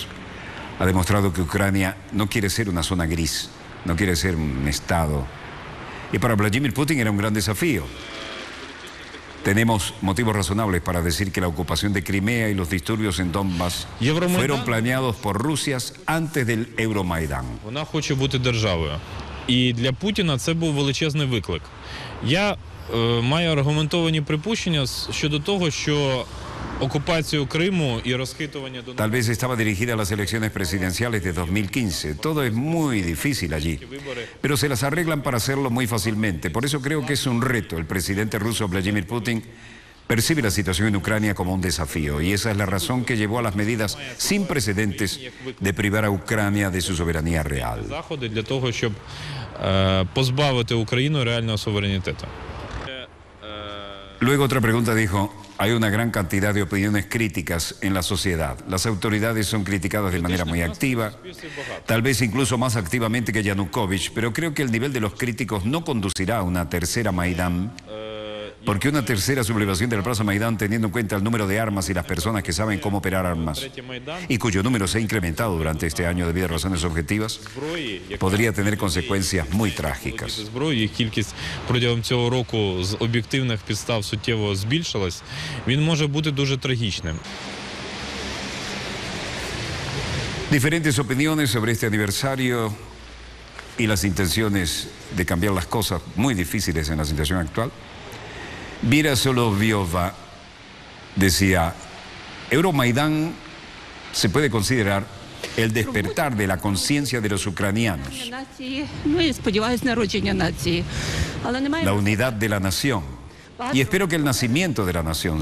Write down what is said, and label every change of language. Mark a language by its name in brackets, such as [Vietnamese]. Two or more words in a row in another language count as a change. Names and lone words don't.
[Spanish] Ha demostrado que Ucrania no quiere ser una zona gris, no quiere ser un Estado. Y para Vladimir Putin era un gran desafío. Tenemos motivos razonables para decir que la ocupación de Crimea y los disturbios en Donbass fueron planeados por Rusia antes del Euromaidán. [Ukrainian] Вона хоче бути державою. І для Путіна це був величезний виклик. Я маю аргументовані припущення щодо того, що окупацію Криму і розхитування Донбасу. [Spanish] Tal vez estaba dirigida a las elecciones presidenciales de 2015. Todo es muy difícil allí, pero se las arreglan para hacerlo muy fácilmente. Por eso creo que es un reto. El presidente ruso Vladimir Putin percibe la situación en Ucrania como un desafío y esa es la razón que llevó a las medidas sin precedentes de privar a Ucrania de su soberanía real. [Ukrainian] Заходи для того, щоб позбавити Україну реального суверенітету. [Spanish] Luego otra pregunta dijo, hay una gran cantidad de opiniones críticas en la sociedad. Las autoridades son criticadas de manera muy activa, tal vez incluso más activamente que Yanukovych, pero creo que el nivel de los críticos no conducirá a una tercera Maidán, porque una tercera sublevación de la Plaza Maidán, teniendo en cuenta el número de armas y las personas que saben cómo operar armas, y cuyo número se ha incrementado durante este año debido a razones objetivas, podría tener consecuencias muy trágicas. [Ukrainian] Зброї, кількість протягом цього року з об'єктивних підстав суттєво збільшилась, він може бути дуже трагічним. [Spanish] Diferentes opiniones sobre este aniversario y las intenciones de cambiar las cosas muy difíciles en la situación actual. Vera Soloviova decía, Euromaidán se puede considerar el despertar de la conciencia de los ucranianos, la unidad de la nación, y espero que el nacimiento de la nación.